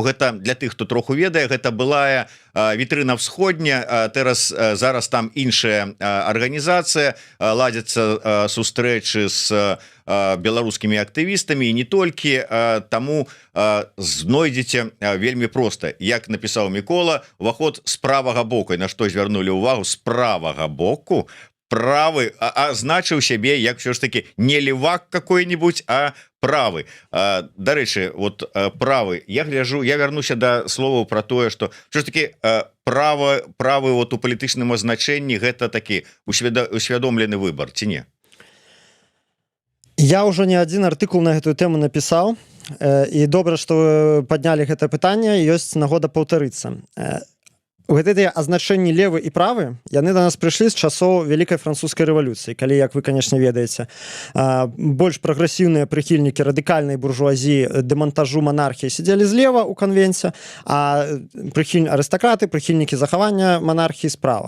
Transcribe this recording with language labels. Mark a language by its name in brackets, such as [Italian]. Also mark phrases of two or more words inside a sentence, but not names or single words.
[Belarusian] Гэта для тых, хто троху ведае, гэта былая вітрына ўсходня, зараз там іншая арганізацыя, ладзяцца сустрэчы з беларускімі актывістамі і не толькі, таму знойдзеце вельмі проста. Як напісаў Мікола, уваход з правага боку, і на што звярнулі ўвагу, з правага боку правы азначыў сябе як все ж таки не [Russian] левак какой-нибудь, [Belarusian] а правы. Дарэчы, вот правы, я гляжу, я вярнуся до слова про тое, [Russian] что все [Belarusian] ж таки правы вот у палітычным азначэнні гэта такі усвядомлены выбор, ці не? Я ўжо не адзін артыкул на гэтую тэму напісаў, і добра, што вы паднялі гэта пытанне, ёсць нагода паўтарыцца. Гэтыя азначэнні левы і правы, яны да нас прыйшлі з часоў Вялікай французскай рэвалюцыі, калі, як вы, канешне, ведаеце, больш прагрэсіўныя прыхільнікі радыкальнай буржуазіі, дэмантажу монархіі сядзелі злева ў канвенце, а арыстакраты, прыхільнікі захавання монархіі справа.